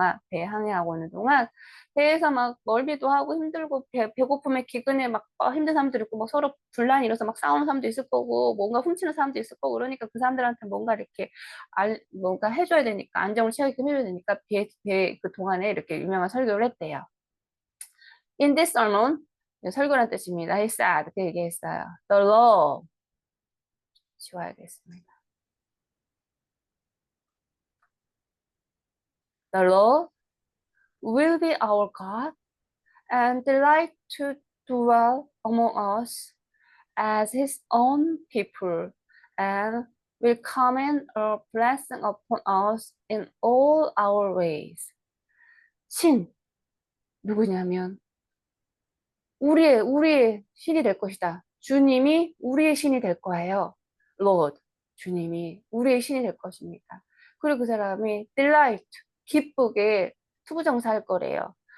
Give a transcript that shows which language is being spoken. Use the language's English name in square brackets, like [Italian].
[Korean] 배에 항해하고 있는 동안 배에서 막 멀미도 하고 힘들고 배고픔에 기근에 막 힘든 사람들 있고 막 서로 분란이 일어서 막 싸우는 사람도 있을 거고 뭔가 훔치는 사람도 있을 거고 그러니까 그 사람들한테 뭔가 이렇게 뭔가 해줘야 되니까 안정을 취하게끔 해줘야 되니까 그 동안에 이렇게 유명한 설교를 했대요. [English] In this sermon [Korean] 설교란 뜻입니다. [English] He said [Korean] 그 얘기했어요. [English] The law [Korean] 지워야겠습니다. [English] The Lord will be our God and delight to dwell among us as his own people and will command a blessing upon us in all our ways. [Korean] 신 누구냐면 우리의 신이 될 것이다. 주님이 우리의 신이 될 거예요. Lord 주님이 우리의 신이 될 것입니다. 그리고 그 사람이 delight 기쁘게 투부정사 할 거래요.